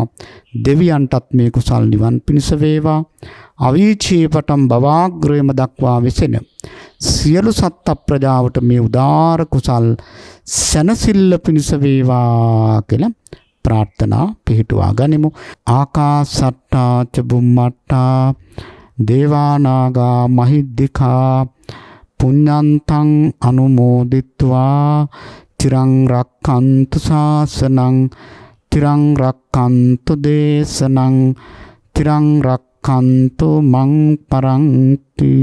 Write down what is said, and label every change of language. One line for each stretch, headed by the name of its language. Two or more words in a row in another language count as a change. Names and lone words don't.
Sinhala: දෙවියන්ටත් මේ කුසල් නිවන් පිණිස වේවා. අවීචී පටන් භවාග්‍රයම දක්වා වෙසෙන සියලු සත්ත්ව ප්‍රජාවට මේ උදාර කුසල් සැනසෙල්ල පිණිස වේවා කියලා ප්‍රාර්ථනා පිහිටුවා ගනිමු.
Pali: ආකාසට්ටා ච බුම්මට්ටා දේවානාගා මහිද්దికා පුඤ්ඤන්තං අනුමෝදිත්වා තිරං රක්ඛන්තු ශාසනං තිරං රක්ඛන්තු දේශනං තිරං රක්ඛන්තු මං පරන්ති.